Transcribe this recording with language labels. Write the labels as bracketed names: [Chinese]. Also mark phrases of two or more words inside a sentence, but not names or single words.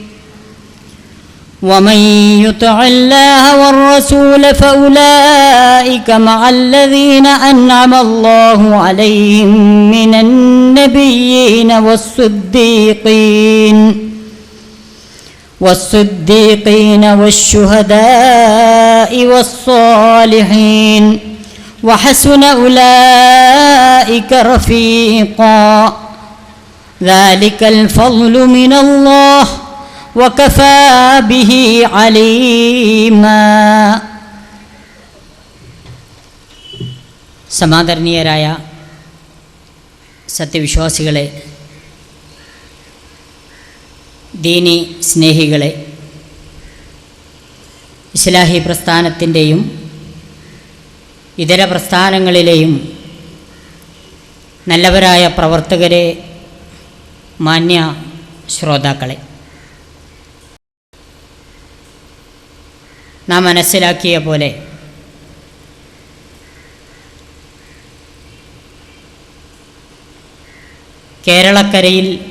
[Arabic] ومن يطع الله والرسول فأولئك مع الذين أنعم الله عليهم من النبيين والصديقين والشهداء والصالحين وحسن أولئك رفيقا. ذلك الفضل من الله وكفى به عليما. [Malayalam] സമാദരണീയരായ സത്യവിശ്വാസികളെ, ദീനി സ്നേഹികളെ, ഇസ്ലാഹി പ്രസ്ഥാനത്തിൻ്റെയും ഇതര പ്രസ്ഥാനങ്ങളിലെയും നല്ലവരായ പ്രവർത്തകരെ, മാന്യ ശ്രോതാക്കളെ, നാം മനസ്സിലാക്കിയ പോലെ കേരളക്കരയിൽ